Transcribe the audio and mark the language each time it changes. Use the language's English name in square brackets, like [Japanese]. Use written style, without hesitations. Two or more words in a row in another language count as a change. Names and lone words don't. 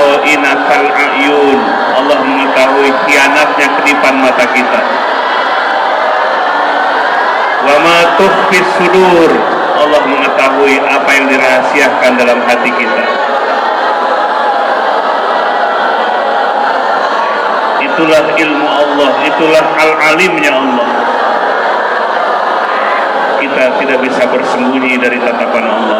[Arabic] خائنة الأعين. [Indonesian] Allah mengetahui khianatnya kedipan mata kita. [Arabic] وما تخفي الصدور. [Indonesian] Allah mengetahui apa yang dirahasiakan dalam hati kita. Itulah ilmu Allah, itulah al-alimnya Allah. Kita tidak bisa bersembunyi dari tatapan Allah.